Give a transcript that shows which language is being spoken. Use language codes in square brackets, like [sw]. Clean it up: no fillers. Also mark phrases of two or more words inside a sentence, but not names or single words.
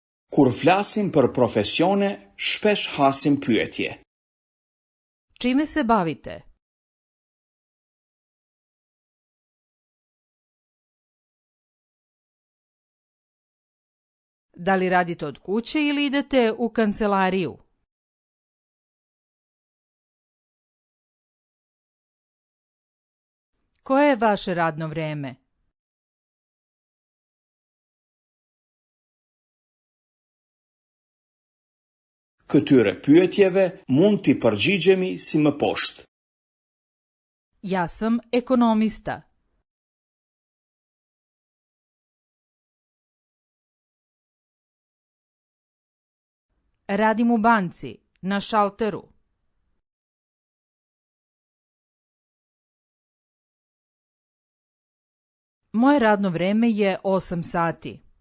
[sq] Kur flasim për profesione, shpesh hasim pyetje. [sr] Čime se bavite? Da li radite od kuće ili idete u kancelariju? Koje je vaše radno vreme? [sq] Këtyre pyetjeve mund t'i përgjigjemi si më poshtë. [sr] Ja sam ekonomista. Radim u banci, na šalteru. Moje radno vreme je 8 sati.